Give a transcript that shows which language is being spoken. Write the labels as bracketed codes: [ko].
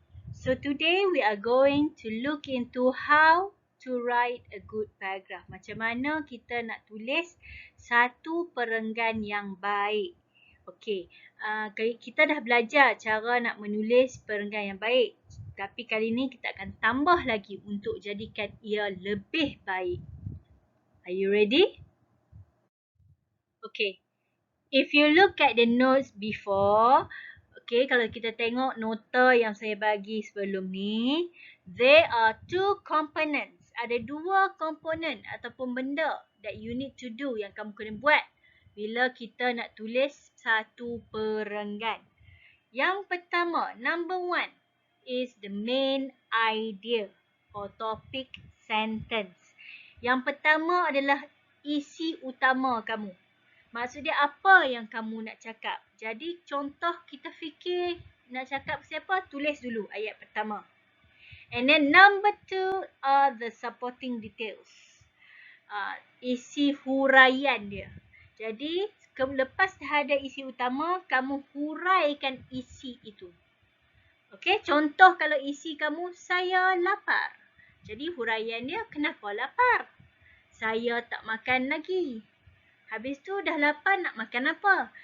[en] So today we are going to look into how to write a good paragraph. [ms] Macam mana kita nak tulis satu perenggan yang baik. Okay, kita dah belajar cara nak menulis perenggan yang baik. Tapi kali ni kita akan tambah lagi untuk jadikan ia lebih baik. [en] Are you ready? Okay. If you look at the notes before, okay, [ms] kalau kita tengok nota yang saya bagi sebelum ni, [en] there are two components. [ms] Ada dua komponen ataupun benda [en] that you need to do [ms] yang kamu kena buat bila kita nak tulis satu perenggan. Yang pertama, [en] number one, is the main idea or topic sentence. [ms] Yang pertama adalah isi utama kamu. Maksud dia apa yang kamu nak cakap. Jadi contoh kita fikir nak cakap siapa, tulis dulu ayat pertama. [en] And then number two are the supporting details. [ms] Isi huraian dia. Jadi lepas dah ada isi utama, kamu huraikan isi itu. Okay, contoh kalau isi kamu, saya lapar. Jadi huraian dia, kenapa lapar? Saya tak makan lagi. Habis tu dah lapar, nak makan apa?